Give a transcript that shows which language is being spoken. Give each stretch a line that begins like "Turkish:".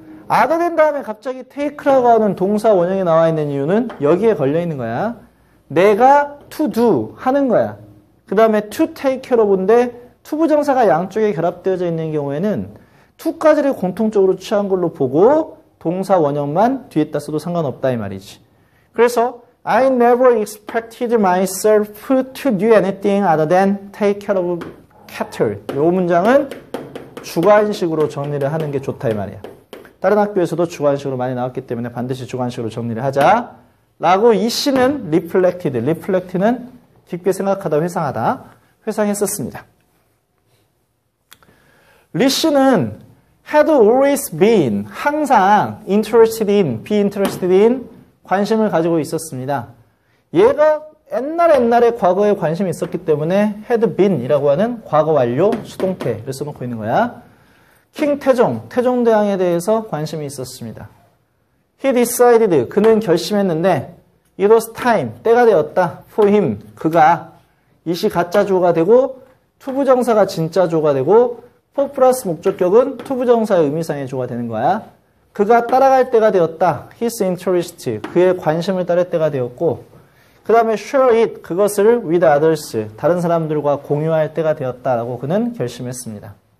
Korean: other than 다음에 갑자기 take라고 하는 동사 원형이 나와 있는 이유는 여기에 걸려 있는 거야. 내가
English: to do
Korean: 하는 거야. 그 다음에
English: to take care of
Korean: 인데 to 부정사가 양쪽에 결합되어져 있는 경우에는 to까지를 공통적으로 취한 걸로 보고 동사 원형만 뒤에다 써도 상관없다 이 말이지. 그래서
English: I never expected myself to do anything other than take care of cattle.
Korean: 이 문장은 주관식으로 정리를 하는 게 좋다 이 말이야. 다른 학교에서도 주관식으로 많이 나왔기 때문에 반드시 주관식으로 정리를 하자. 라고 이 시는
English: reflected.
Korean: reflect는 깊게 생각하다, 회상하다. 회상했었습니다. 리 씨는
English: had always been,
Korean: 항상
English: interested in, be interested in,
Korean: 관심을 가지고 있었습니다. 얘가 옛날에 과거에 관심이 있었기 때문에 had been 이라고 하는 과거 완료 수동태를 써놓고 있는 거야. 킹 태종대왕에 대해서 관심이 있었습니다.
English: He decided,
Korean: 그는 결심했는데
English: it was time,
Korean: 때가 되었다.
English: for him,
Korean: 그가 이시 가짜 주어가 되고 투부정사가 진짜 주어가 되고 for 플러스 목적격은 투부정사의 의미상의 주어가 되는 거야. 그가 따라갈 때가 되었다.
English: his interest,
Korean: 그의 관심을 따를 때가 되었고 그 다음에
English: share it,
Korean: 그것을
English: with others,
Korean: 다른 사람들과 공유할 때가 되었다라고 그는 결심했습니다.